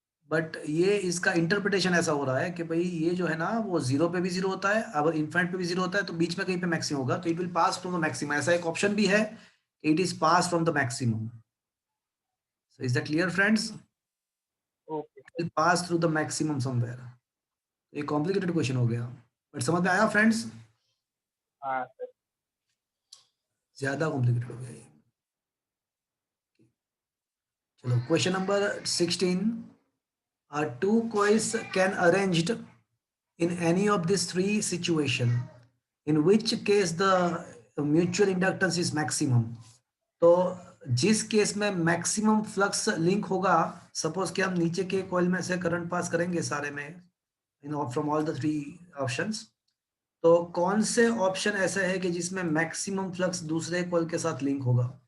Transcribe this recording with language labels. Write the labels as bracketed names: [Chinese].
[Hindi] But ये इसका interpretation ऐसा हो रहा है कि भाई ये जो है ना वो जीरो पे भी जीरो होता है, अगर इन्फाइनाइट पे भी जीरो होता है तो बीच में कहीं पे मैक्सिमम होगा, तो [English] it will pass from the maximum, [Hindi] ऐसा एक ऑप्शन भी है, [English] It is pass from the maximum. So is that clear friends? Okay. Will pass through the maximum somewhere. [Hindi] ये कॉम्प्लिकेटेड क्वेश्चन हो गया, बट समझ में आया फ्रेंड्स? हाँ सर। ज्यादा कॉम्प्लिकेटेड हो गया ये। चलो question number 16, [English] two coils can arranged in any of these three situation, in which case the mutual inductance is maximum। [Hindi] तो जिस केस में मैक्सिमम फ्लक्स लिंक होगा, सपोज कि हम नीचे के कॉइल में से करंट पास करेंगे सारे में, [English] from all the three options, [Hindi] तो कौन से ऑप्शन ऐसे है कि जिसमें मैक्सिमम फ्लक्स दूसरे कॉइल के साथ लिंक होगा?